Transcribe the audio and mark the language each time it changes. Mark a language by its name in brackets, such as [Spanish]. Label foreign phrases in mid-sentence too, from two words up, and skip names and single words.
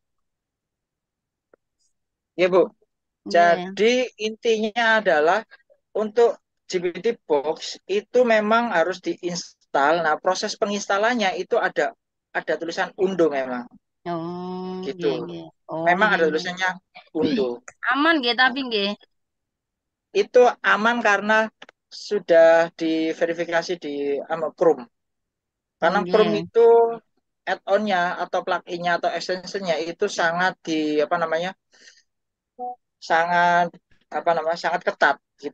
[Indonesian] Ya, Bu. Nggih. Jadi intinya adalah untuk GPT Box itu memang harus diinstal. Nah, proses penginstalannya itu ada tulisan undo memang Oh, gitu. [Javanese] nggih nggih. Oh, [Indonesian] Memang nggih ada nggih. tulisannya undo. Aman nggih tapi nggih. Itu aman karena sudah diverifikasi di Chrome. Karena Chrome Nggih. itu add-onnya atau plugin-nya atau extension-nya itu sangat di apa namanya? Sangat apa namanya? Sangat ketat gitu.